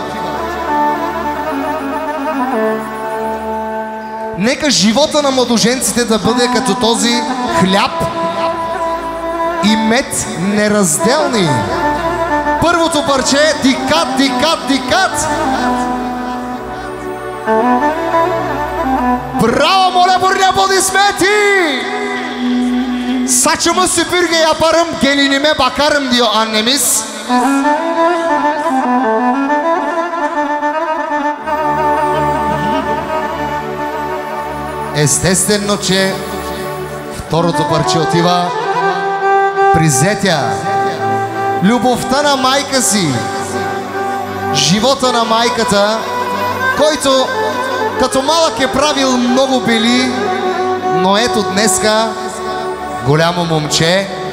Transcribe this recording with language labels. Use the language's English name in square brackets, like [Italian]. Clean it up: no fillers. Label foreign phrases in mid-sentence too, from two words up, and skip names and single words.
[Bulgarian] Нека живота на младоженците да бъде като този хляб и мед неразделни. Първото парче е Дикат, Дикат, Дикат. Браво, моля, бурни аплодисменти! [Turkish] Saçımı süpürge yaparım, gelinime bakarım diyor annemiz. [Bulgarian] Естествено, че второто парче отива при Зетя. любовта на майка си, живота на майката, който като малък е правил много бели, но ето днеска голямо момче.